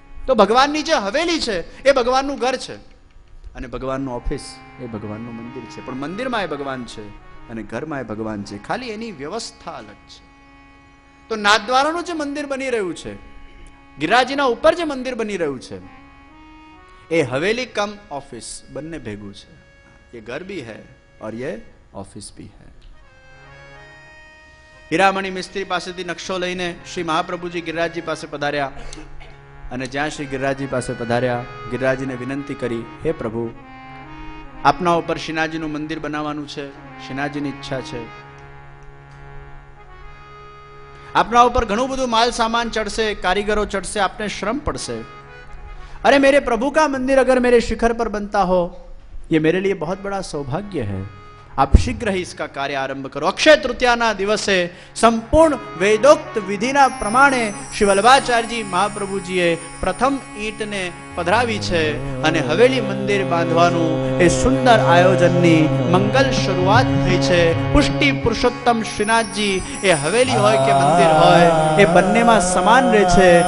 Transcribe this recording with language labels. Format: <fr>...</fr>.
<gu>તો ભગવાનની જે હવેલી છે એ ભગવાનનું ઘર છે અને ભગવાનનું ઓફિસ એ ભગવાનનું મંદિર છે. પણ મંદિરમાં એ ભગવાન છે અને ઘરમાં એ ભગવાન છે, ખાલી એની વ્યવસ્થા અલગ છે. તો નાથદ્વારાનું જે મંદિર બની રહ્યું છે, ગિરિરાજના ઉપર જે મંદિર બની રહ્યું છે, એ હવેલી કમ ઓફિસ બંને ભેગું છે.</gu> <hi>ये घर भी है और ये ऑफिस भी है.</hi> <gu>હીરામણી મિસ્ત્રી પાસેથી નકશો લઈને શ્રી મહાપ્રભુજી ગિરિરાજજી પાસે પધાર્યા અને જ્યાં શ્રી ગિરિરાજજી પાસે પધાર્યા, ગિરિરાજજીને વિનંતી કરી, હે પ્રભુ, આપના ઉપર શ્રીનાથજીનું મંદિર બનાવવાનું છે, શ્રીનાથજીની ઈચ્છા છે. આપના ઉપર ઘણું બધું માલ સામાન ચढ़से, कारीगरों चढ़से, आपने श्रम पड़से.</gu> <hi>अरे मेरे प्रभु का मंदिर अगर मेरे शिखर पर बनता हो, ये मेरे लिए बहुत बड़ा सौभाग्य है. आप शीघ्र ही इसका कार्य आरंभ करो.</hi> <gu>अक्षय तृतीयाના દિવસે સંપૂર્ણ વેદોક્ત વિધિના પ્રમાણે શ્રી વલ્લભાચાર્યજી મહાપ્રભુજીએ પ્રથમ ઈંટને પધરાવી છે અને હવેલી મંદિર બાંધવાનું એ સુંદર આયોજનની મંગલ શરૂઆત થઈ છે. પુષ્ટિ પુરુષોત્તમ શ્રીનાથજી એ હવેલી હોય કે મંદિર હોય એ બંનેમાં સમાન રહે છે.</gu>